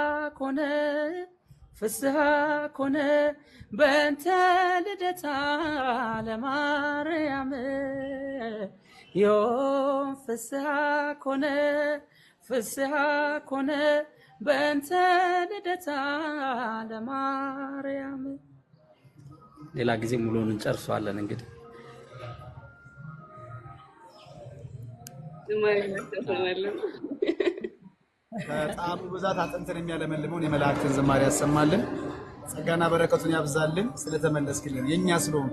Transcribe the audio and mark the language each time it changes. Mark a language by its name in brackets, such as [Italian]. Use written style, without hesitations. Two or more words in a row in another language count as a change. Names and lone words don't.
[Geez] ኮነ በእንተ ልደታ ለማርያም ዮም ፍስሐ ኮነ በእንተ ልደታ ለማርያም። [Amharic] ሌላ ጊዜ ሙሉውን እንጨርሰዋለን። እንግዲህ በጣም ብዛት አጥንትን የሚያለመልመውን የመላእክትን ዝማሬ ያሰማልን፣ ጸጋና በረከቱን ያብዛልን። ስለተመለስክልን የኛ ስለሆንክ